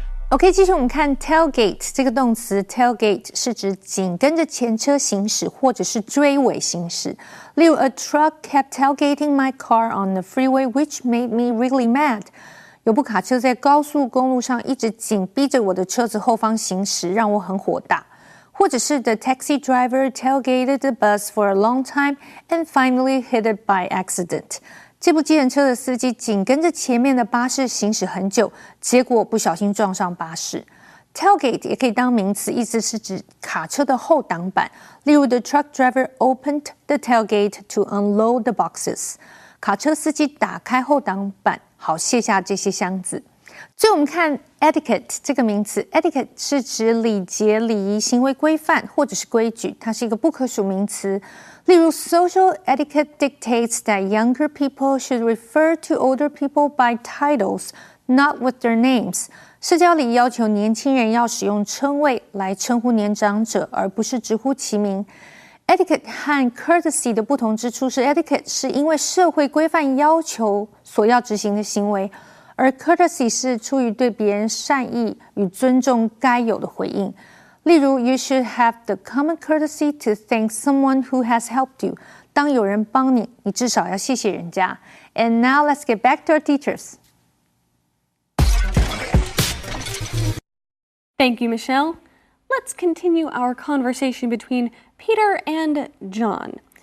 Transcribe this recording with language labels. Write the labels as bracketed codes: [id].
[zh] OK， 继续我们看 tailgate 这个动词 ，tailgate 是指紧跟着前车行驶或者是追尾行驶。例如 [en] ，A truck kept tailgating my car on the freeway, which made me really mad。 [zh] 有部卡车在高速公路上一直紧逼着我的车子后方行驶，让我很火大。或者是 [en] The taxi driver tailgated the bus for a long time and finally hit it by accident。 [zh] 这部计程车的司机紧跟着前面的巴士行驶很久，结果不小心撞上巴士。 Tailgate 也可以当名词，意思是指卡车的后挡板。例如 [en] ，The truck driver opened the tailgate to unload the boxes。 [zh] 卡车司机打开后挡板，好卸下这些箱子。最后我们看 etiquette 这个名词 ，etiquette 是指礼节、礼仪、行为规范或者是规矩，它是一个不可数名词。例如 [en] ，social etiquette dictates that younger people should refer to older people by titles, not with their names。 [zh] 社交礼仪要求年轻人要使用称谓来称呼年长者，而不是直呼其名。 Etiquette 和 courtesy 的不同之处是 ，etiquette 是因为社会规范要求所要执行的行为，而 courtesy 是出于对别人善意与尊重该有的回应。例如 [en] ，You should have the common courtesy to thank someone who has helped you。 [zh] 当有人帮你，你至少要谢谢人家。 [en] And now let's get back to our teachers. Thank you, Michelle. Let's continue our conversation between Peter and John.